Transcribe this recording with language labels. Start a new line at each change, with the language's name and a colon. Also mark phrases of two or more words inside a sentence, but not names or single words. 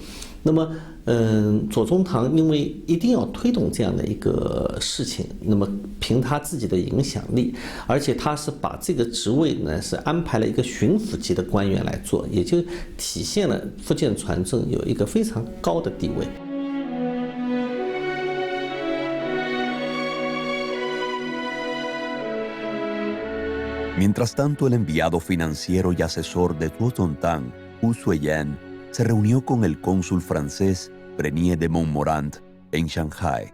Chinese: 那么，左宗棠因为一定要推动这样的一个事情，那么凭他自己的影响力，而且他是把这个职位呢是安排了一个巡抚级的官员来做，也就体现了福建船政有一个非常高的地位。
Spanish: Mientras tanto, el enviado financiero y asesor de Tozontan, Hu Suiyan, se reunió con el cónsul francés Brenier de Montmorant en Shanghái.